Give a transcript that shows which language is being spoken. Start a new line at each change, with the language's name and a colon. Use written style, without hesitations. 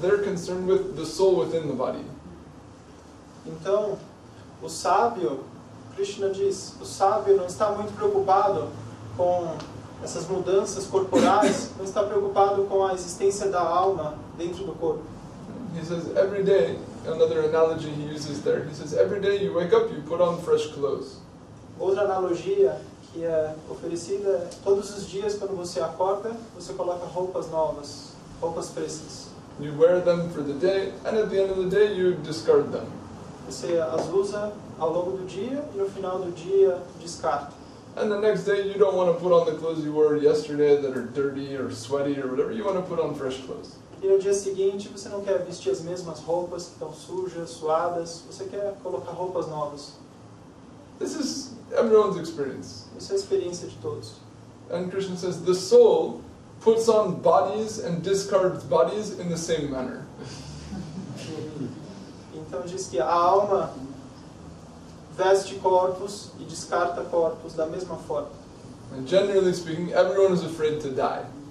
English: They're concerned with the soul within the body.
Portuguese: Então, o sábio, Krishna diz, o sábio não está muito preocupado com essas mudanças corporais, não está preocupado com a existência da alma dentro do corpo.
English: He says every day, another analogy he uses there, he says every day you wake up, you put on fresh clothes.
Portuguese: Outra analogia que é oferecida é todos os dias quando você acorda, você coloca roupas novas, roupas frescas.
English: You wear them for the day, and at the end of the day you discard them.
Portuguese: Você as usa ao longo do dia e no final do dia descarta.
English: And the next day you don't want to put on the clothes you wore yesterday that are dirty or sweaty or whatever. You want to put on fresh clothes.
Portuguese: E no dia seguinte você não quer vestir as mesmas roupas que estão sujas, suadas. Você quer colocar roupas novas.
English: This is everyone's experience.
Portuguese: Isso é a experiência de todos.
English: And Krishna says the soul puts on bodies and discards bodies in the same manner.
Portuguese: Então diz que a alma veste corpos e descarta corpos da mesma forma.
English: And generally speaking, everyone is afraid to die.